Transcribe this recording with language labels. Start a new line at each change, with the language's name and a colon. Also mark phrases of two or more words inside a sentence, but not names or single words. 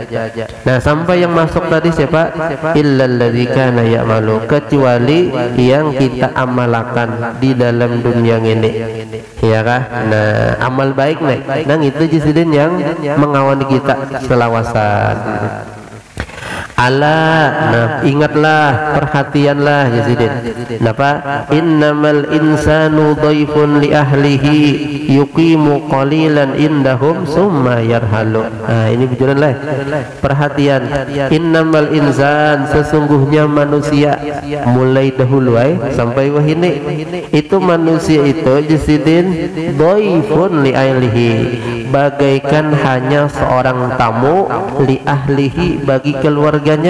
Indonesian: Nah, sampai yang masuk tadi siapa?
Arabic: إلا الذي كان يعمل,
Indonesian: kecuali yang kita amalkan di dalam dunia ini. Iya kan? Nah, amal baik nih.
Banjar: Nah, itu jisidin yang mengawani kita selawasan. Nah, ingatlah, perhatianlah Yazidin. Napa?
Arabic: إنما الإنسان ضيف لأهله يقيم قليلا عندهم ثم يرحل.
Banjar: Nah, ini bujuran lah. Perhatian.
Arabic: إنما الإنسان,
Banjar: sesungguhnya manusia, mulai dahulu sampai wahini. Itu manusia itu Yazidin
Arabic: ضيف لأهله,
Banjar: bagaikan hanya seorang tamu
Arabic: لأهله,
Banjar: bagi keluarganya.